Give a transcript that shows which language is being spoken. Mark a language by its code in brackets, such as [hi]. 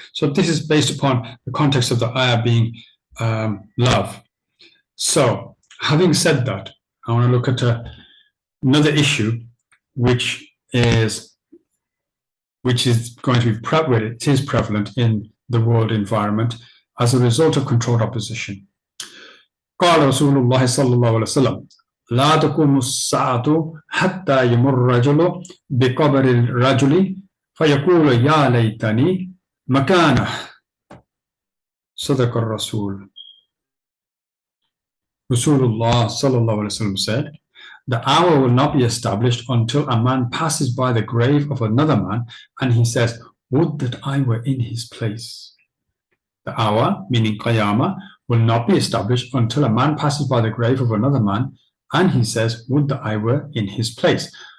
[en] So this is based upon the context of the ayah being love. So, having said that, I want to look at another issue, which is going to be prevalent. It is prevalent in the world environment as a result of controlled opposition. [ar] قال رسول الله صلى الله عليه وسلم لا تقوم الساعة حتى يمر الرجل بقبر الرجل فيقول يا ليتني مكانه صدق الرسول. [en] Rasulullah sallallahu alaihi wasallam said, the hour will not be established until a man passes by the grave of another man and he says, would that I were in his place. The hour, meaning Qiyamah, will not be established until a man passes by the grave of another man and he says, would that I were in his place.